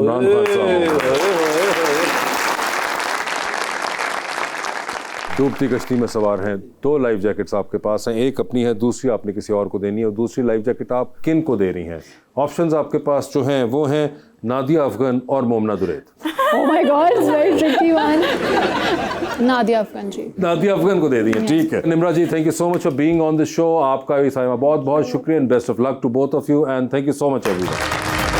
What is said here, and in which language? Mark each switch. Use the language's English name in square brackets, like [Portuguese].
[Hindi] इमरान खान साहब डूबती कश्ती में सवार हैं, 2 लाइफ जैकेट्स आपके पास हैं, एक अपनी है, दूसरी आपने किसी और को देनी है। और दूसरी लाइफ जैकेट आप किन को दे रही हैं? ऑप्शंस आपके पास जो हैं वो हैं नादिया अफगन और मोमना दुरैत। [English] Oh my God, it's very tricky one. [Hindi] Nadia Afghan जी। नादिया अफगन को दे दी है। ठीक है, निम्रा जी, [English] Thank you so much for being on this show. [Hindi] आपका भी साइमा बहुत बहुत शुक्रिया [English] And best of luck to both of you and thank you so much everyone.